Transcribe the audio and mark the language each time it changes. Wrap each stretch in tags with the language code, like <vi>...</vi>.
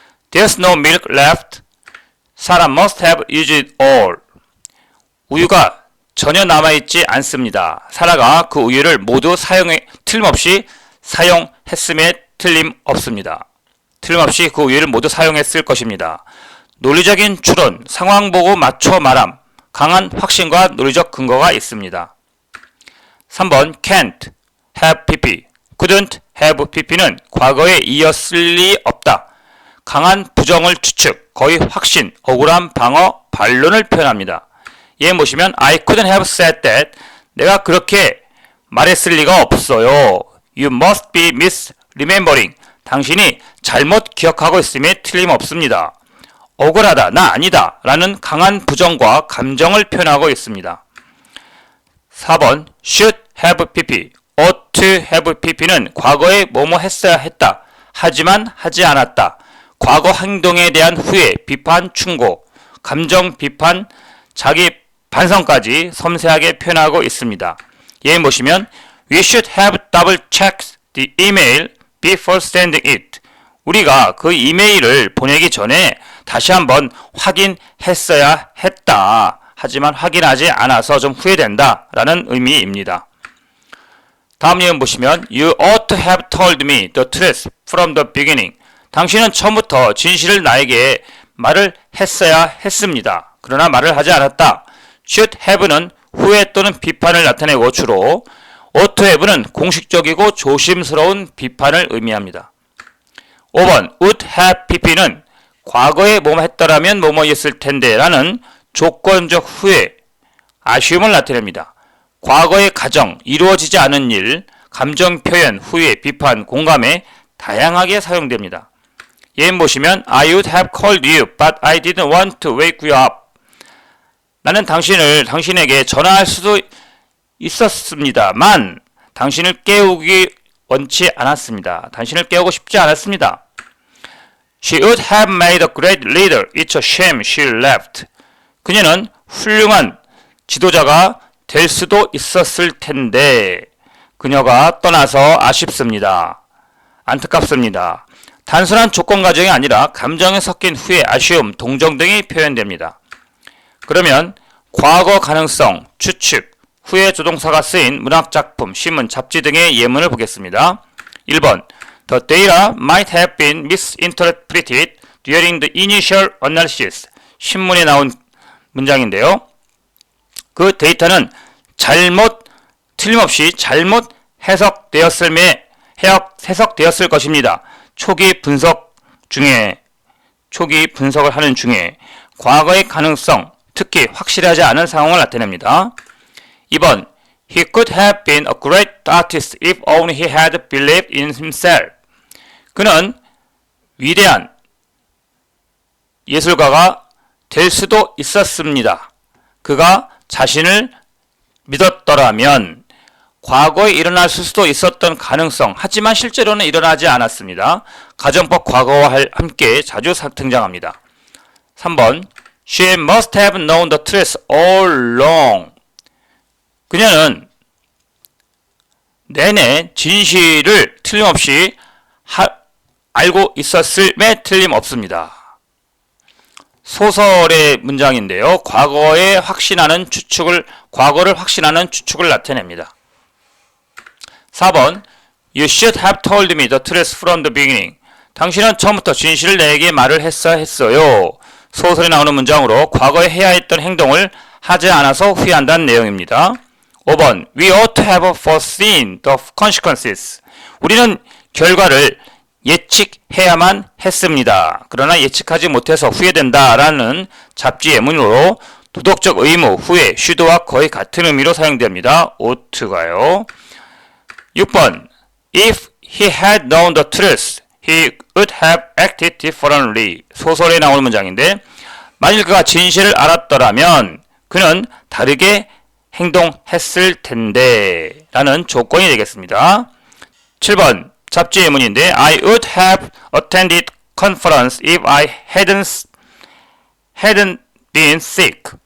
<en>There's no milk left. Sarah must have used it all.</en> <ko>우유가 전혀 남아있지 않습니다. 사라가 그 우유를 모두 틀림없이 사용했음에 틀림없습니다. 틀림없이 그 우유를 모두 사용했을 것입니다. 논리적인 추론, 상황 보고 맞춰 말함, 강한 확신과 논리적 근거가 있습니다. 3번</ko> <en>can't have pp, couldn't have pp</en> <ko>는 과거에 이었을 리 없다. 강한 부정을 추측, 거의 확신, 억울한 방어, 반론을 표현합니다. 얘 보시면</ko> <en>I couldn't have said that.</en> <ko>내가 그렇게 말했을 리가 없어요.</ko> <en>You must be misremembering.</en> <ko>당신이 잘못 기억하고 있음에 틀림없습니다. 억울하다, 나 아니다 라는 강한 부정과 감정을 표현하고 있습니다. 4번</ko> <en>should have pp, ought to have pp</en> <ko>는 과거에 뭐뭐 했어야 했다, 하지만 하지 않았다, 과거 행동에 대한 후회, 비판, 충고, 감정 비판, 자기 반성까지 섬세하게 표현하고 있습니다. 예에 보시면</ko> <en>We should have double checked the email before sending it.</en> <ko>우리가 그 이메일을 보내기 전에 다시 한번 확인했어야 했다. 하지만 확인하지 않아서 좀 후회된다 라는 의미입니다. 다음 예문 보시면</ko> <en>You ought to have told me the truth from the beginning.</en> <ko>당신은 처음부터 진실을 나에게 말을 했어야 했습니다. 그러나 말을 하지 않았다. should have는 후회 또는 비판을 나타내고 주로 ought to have는 공식적이고 조심스러운 비판을 의미합니다. 5번</ko> <en>would have pp</en> <ko>는 과거에 뭐뭐 했더라면 뭐뭐였을 텐데 라는 조건적 후회, 아쉬움을 나타냅니다. 과거의 가정, 이루어지지 않은 일, 감정 표현, 후회, 비판, 공감에 다양하게 사용됩니다. 예문 보시면</ko> <en>I would have called you, but I didn't want to wake you up.</en> <ko>나는 당신에게 전화할 수도 있었습니다만 당신을 깨우기 원치 않았습니다. 당신을 깨우고 싶지 않았습니다.</ko> <en>She would have made a great leader. It's a shame she left.</en> <ko>그녀는 훌륭한 지도자가 될 수도 있었을 텐데 그녀가 떠나서 아쉽습니다. 안타깝습니다. 단순한 조건 가정이 아니라 감정에 섞인 후회, 아쉬움, 동정 등이 표현됩니다. 그러면 과거 가능성, 추측, 후에 조동사가 쓰인 문학작품, 신문, 잡지 등의 예문을 보겠습니다.</ko> <en>1번 The data might have been misinterpreted during the initial analysis.</en> <ko>신문에 나온 문장인데요. 그 데이터는 틀림없이 잘못 해석되었을 것입니다. 초기 분석을 하는 중에 과거의 가능성, 특히 확실하지 않은 상황을 나타냅니다.</ko> <en>2번 He could have been a great artist if only he had believed in himself.</en> <ko>그는 위대한 예술가가 될 수도 있었습니다. 그가 자신을 믿었더라면 과거에 일어날 수도 있었던 가능성, 하지만 실제로는 일어나지 않았습니다. 가정법 과거와 함께 자주 등장합니다.</ko> <en>3번 She must have known the truth all along.</en> <ko>그녀는 내내 진실을 틀림없이 알고 있었음에 틀림없습니다. 소설의 문장인데요. 과거를 확신하는 추측을 나타냅니다.</ko> <en>4번 You should have told me the truth from the beginning.</en> <ko>당신은 처음부터 진실을 내게 말을 했어야 했어요. 소설에 나오는 문장으로 과거에 해야 했던 행동을 하지 않아서 후회한다는 내용입니다.</ko> <en>5번 We ought to have foreseen the consequences.</en> <ko>우리는 결과를 예측해야만 했습니다. 그러나 예측하지 못해서 후회된다라는 잡지 예문으로 도덕적 의무, 후회, should와 거의 같은 의미로 사용됩니다. ouught가요.</ko> <en>6번 If he had known the truth, he would have acted differently.</en> <ko>소설에 나오는 문장인데 만일 그가 진실을 알았더라면 그는 다르게 행동했을 텐데 라는 조건이 되겠습니다. 7번 잡지 예문인데</ko> <en>I would have attended conference if I hadn't been sick.</en>